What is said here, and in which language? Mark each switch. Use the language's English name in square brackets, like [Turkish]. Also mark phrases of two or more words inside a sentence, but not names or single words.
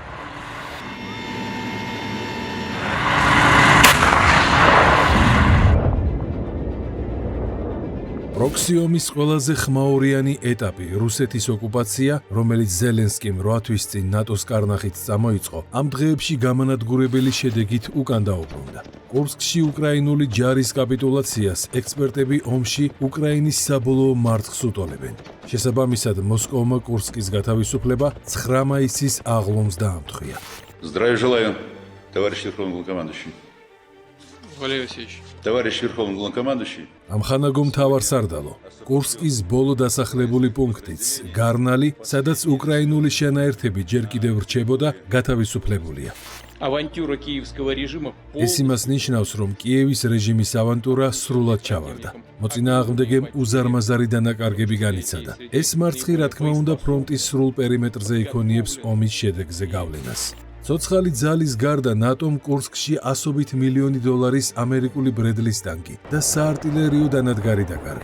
[Georgian] პროქსი ომის ყველაზე ხმაურიანი ეტაპი რუსეთის ოკუპაცია, რომელიც ზელენსკიმ 8 თვის წინ ნატოს კარნახით წამოიწყო, ამ დღეებში გამანადგურებელი შედეგით უკან დაუბრუნდა. კურსკში უკრაინული ჯარის კაპიტულაციას ექსპერტები ომში უკრაინის საბოლოო მარცხს უტოლებენ. შესაბამისად, მოსკოვმა კურსკის გათავისუფლება 9 მაისის აღლომს დაამტყვია. [Russian] Здравия желаю, товарищ верховный главнокомандующий. Валерий Васильевич. Товарищ верховный главнокомандующий. [Georgian] ამხანაგო მთავარსარდალო, კურსკის ბოლო დასახლებული პუნქტიც, გარნალი, სადაც უკრაინული შენაერთები ჯერ კიდევ რჩებოდა, გათავისუფლებულია. [Russian] Авантюра киевского режима. [Georgian] ეს იმას ნიშნავს, რომ კიევის რეჟიმის ავანტურა სრულად ჩავარდა. მოწინააღმდეგემ უზარმაზარი დანაკარგები განიცადა. ეს მარცხი, რა თქმა უნდა, ფრონტის სრულ პერიმეტრზე იქონიებს ომის შედეგზე გავლენას. ცოცხალი ძალის გარდა ნატომ კურსკში $100 მილიონი ამერიკული ბრედლის ტანკი და საარტილერიო დანადგარი დაკარგა.